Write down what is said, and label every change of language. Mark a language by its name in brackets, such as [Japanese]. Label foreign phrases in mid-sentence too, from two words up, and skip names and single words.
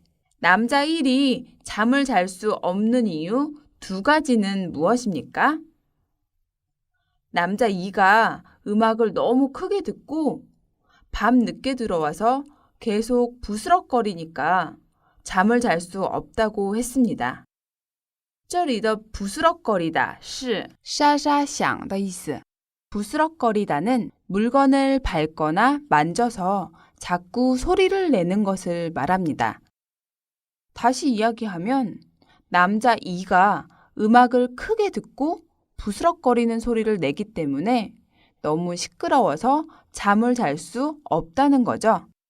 [Korean] 남자 1이 잠을 잘 수 없는 이유 두 가지는 무엇입니까? 남자 2가 음악을 너무 크게 듣고 밤 늦게 들어와서 계속 부스럭거리니까 잠을 잘 수 없다고 했습니다. [Chinese] 这里的 부스럭거리다 是沙沙响的意思. [Korean] 부스럭거리다는 물건을 밟거나 만져서 자꾸 소리를 내는 것을 말합니다. 다시 이야기하면 남자 E가 음악을 크게 듣고 부스럭거리는 소리를 내기 때문에 너무 시끄러워서 잠을 잘 수 없다는 거죠.